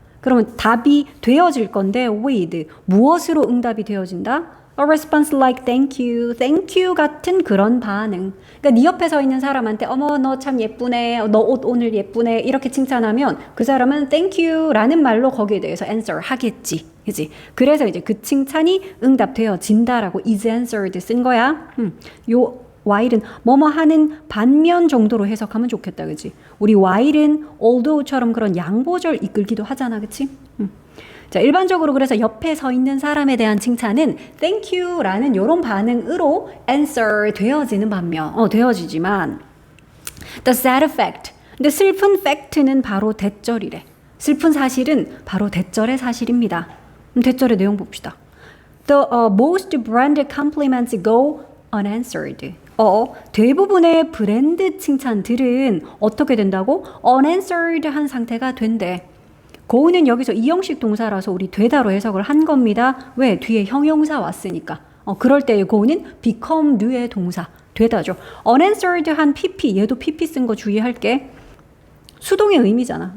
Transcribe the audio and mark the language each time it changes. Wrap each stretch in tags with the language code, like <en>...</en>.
<ko>그러면 답이 되어질 건데 with 무엇으로 응답이 되어진다?</ko> <en>A response like thank you</en> <ko>같은 그런 반응. 그러니까 네 옆에 서 있는 사람한테 어머 너 참 예쁘네, 너 옷 오늘 예쁘네 이렇게 칭찬하면 그 사람은 thank you라는 말로 거기에 대해서 answer 하겠지, 그지? 그래서 이제 그 칭찬이 응답되어진다라고 is answered 쓴 거야. 요 while은 뭐뭐 하는 반면 정도로 해석하면 좋겠다, 그지? 우리 while은 although처럼 그런 양보절 이끌기도 하잖아, 그치? 자, 일반적으로 그래서 옆에 서 있는 사람에 대한 칭찬은 thank you라는 이런 반응으로 answer 되어지는 반면 되어지지만 the sad fact, 근데 슬픈 fact는 바로 대절이래. 슬픈 사실은 바로 대절의 사실입니다. 대절의 내용 봅시다.</ko> <en>The most brand compliments go unanswered.</en> <ko>대부분의 브랜드 칭찬들은 어떻게 된다고? unanswered 한 상태가 된대. go는 여기서 이형식 동사라서 우리 되다로 해석을 한 겁니다. 왜? 뒤에 형용사 왔으니까. 그럴 때 go는 become new의 동사 되다죠. unanswered 한 pp, 얘도 pp 쓴 거 주의할게. 수동의 의미잖아.</ko>